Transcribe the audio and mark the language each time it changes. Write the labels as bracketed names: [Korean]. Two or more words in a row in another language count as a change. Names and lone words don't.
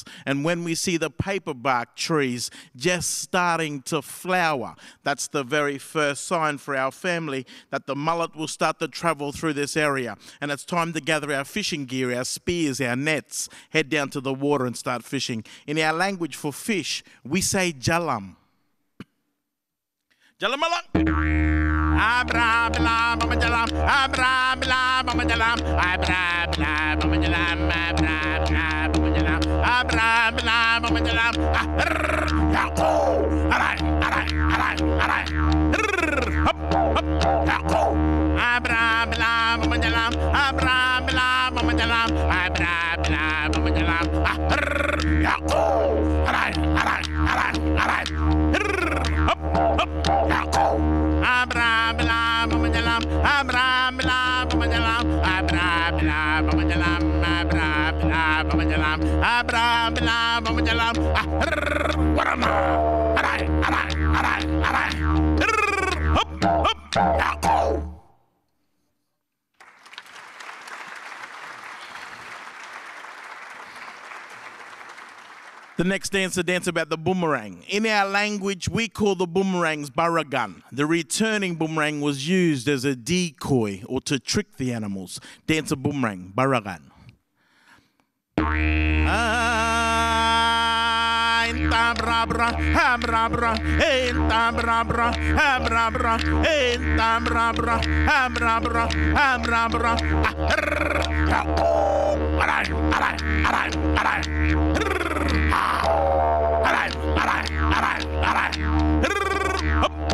[English] And when we see the paperbark trees just starting to flower, that's the very first sign for our family that the mullet will start to travel through this area. And it's time to gather our fishing gear, our spears, our nets, head down to the water and start fishing. In our language for fish, we say jalam. Jalam along. Abra bla mama jalam, abra bla mama jalam, abra bla mama jalam, abra bla mama jalam, abra bla mama jalam. Yako, alright. Hop, yako. Abra bla mama jalam, abra bla mama jalam, abra bla mama jalam. Yako, alright. Hop, yako. Abra bla mama jalam, abra bla mama jalam, abra bla mama jalam, abra bla mama jalam, abra bla mama jalam. Warama, alright. Hop, yako. The next dance about the boomerang. In our language, we call the boomerangs baragan. The returning boomerang was used as a decoy or to trick the animals. Dance a boomerang, baragan. Intabrabra, habrabra, intabrabra, habrabra, intabrabra, habrabra, habrabra. Alright. Hop.